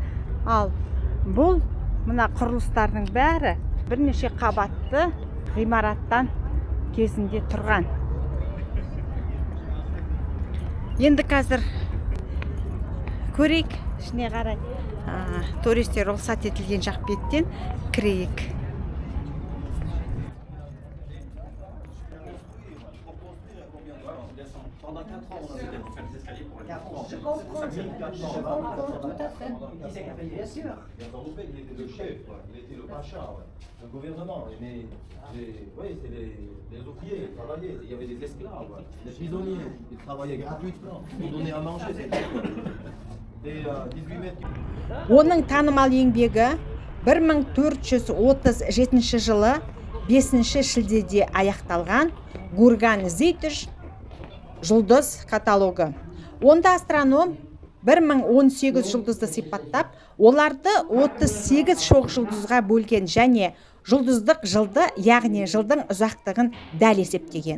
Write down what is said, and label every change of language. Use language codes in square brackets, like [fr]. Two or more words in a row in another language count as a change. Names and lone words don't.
[kk] Ал бұл мына құрылыстардың бәрі бірнеше қабатты ғимараттан кезінде тұрған. Енді қазір көрейік, ішіне қарай туристер рұқсат етілген жақ беттен кірейік. [fr] Je comprends tout à fait. Bien sûr. Il était le chef, il était le pacha, le gouvernement. Mais c'est les ouvriers, ils travaillaient. Il y avait des esclaves, des prisonniers, ils travaillaient gratuitement. Ils donnaient à manger. Des 18 mètres. [kk] Оның танымал еңбегі 1437 жылы 5 шілдеде аяқталған Гурган Зейтиш жұлдыз каталогы. Онда астроном 1018 жұлдызды сипаттап, оларды 38 шоқ жұлдызға бөлген және жұлдыздық жылды, яғни жылдың ұзақтығын дәл есептеген.